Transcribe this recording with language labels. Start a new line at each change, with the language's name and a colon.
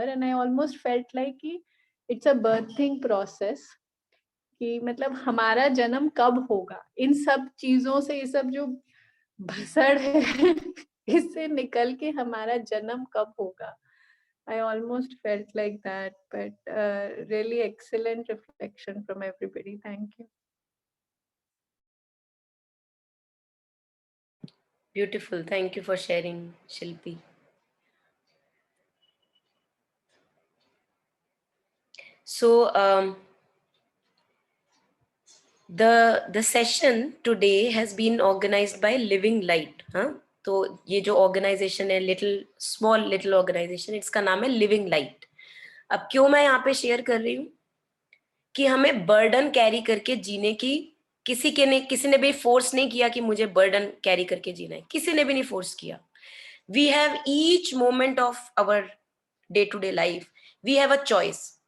English: And I almost felt like it's a birthing process
Hindi: कि मतलब हमारा जन्म कब होगा, इन सब चीजों से, ये सब जो भसड़ है इससे निकल के हमारा जन्म कब होगा.
English: I almost felt like that, but really excellent reflection from everybody. Thank you. Beautiful. Thank you for sharing, Shilpi. So the session today has been organized by Living Light.
Hindi: हाँ, तो ये जो ऑर्गेनाइजेशन है, लिटिल ऑर्गेनाइजेशन, इसका नाम है living light. अब क्यों मैं यहाँ पे शेयर कर रही हूँ कि हमें बर्डन कैरी करके जीने की किसी ने भी फोर्स नहीं किया कि मुझे बर्डन कैरी करके जीना है. किसी ने भी नहीं फोर्स किया.
English: We have each moment of our day to day life, we have a choice.